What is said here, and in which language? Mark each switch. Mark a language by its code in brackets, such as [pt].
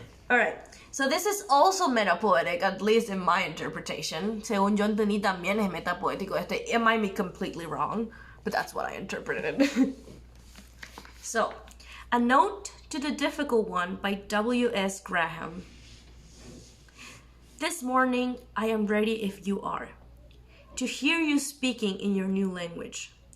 [en] Alright, so this is also metapoetic, at least in my interpretation. [es] Según yo entendí también es metapoético este. [en] It might be completely wrong, but that's what I interpreted. So, A Note to the Difficult One by W.S. Graham. This morning I am ready if you are, to hear you speaking in your new language.